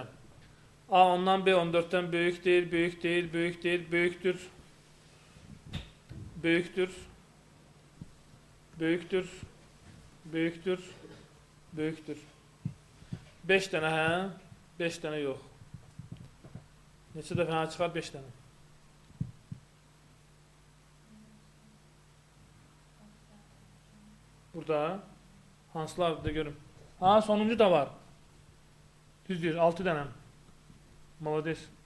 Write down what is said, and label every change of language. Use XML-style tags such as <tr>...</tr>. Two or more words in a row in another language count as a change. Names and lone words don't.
<tr>A 10'dan B 14'ten büyük değil, büyük değil, büyük değil, büyüktür. Büyüktür. Büyüktür. Büyüktür. Büyüktür.</tr> <az>5 tane hə, 5 tane yox. Neçə dəfə hə çıxar? 5 dənə. Burada hansılardır da görüm. Ha, sonuncu da var. Düz deyir, 6 dənə. Malades.</az>